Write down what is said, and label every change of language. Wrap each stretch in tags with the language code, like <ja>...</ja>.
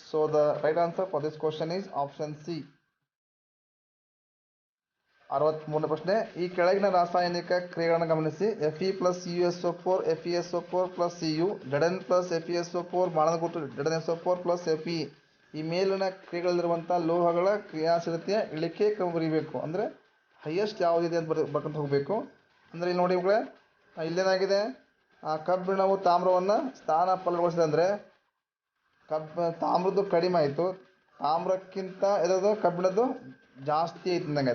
<en>So the right answer for this question is option C.</en> <kn>63ನೇ ಪ್ರಶ್ನೆ. ಈ ಕೆಳಗಿನ ರಾಸಾಯನಿಕ ಕ್ರಿಯೆಗಳನ್ನು ಗಮನಿಸಿ. Fe+CuSO4, FeSO4+Cu, Zn plus FeSO4 ಬಾಣದ ಗುರುತು ZnSO4+Fe. ಈ ಮೇಲಿನ ಕ್ರಿಯೆಗಳಲ್ಲಿರುವಂಥ ಲೋಹಗಳ ಕ್ರಿಯಾಶೀಲತೆಯ ಇಳಿಕೆ ಕ್ರಮ ಬರೀಬೇಕು. ಅಂದರೆ ಹೈಯೆಸ್ಟ್ ಯಾವುದಿದೆ ಅಂತ ಬರ್ಕೊಂತ ಹೋಗಬೇಕು. ಅಂದರೆ ಇಲ್ಲಿ ನೋಡಿ ಮಕ್ಕಳೇ, ಇಲ್ಲೇನಾಗಿದೆ, ಕಬ್ಬಿಣವು ತಾಮ್ರವನ್ನು ಸ್ಥಾನ ಪಲ್ಲಟಗೊಳಿಸಿದೆ. ಅಂದರೆ ತಾಮ್ರದ್ದು ಕಡಿಮೆ ಆಯಿತು, ತಾಮ್ರಕ್ಕಿಂತ ಇರೋದು ಕಬ್ಬಿಣದ್ದು ಜಾಸ್ತಿ ಐತಿ ಅಂದಂಗೆ.</kn>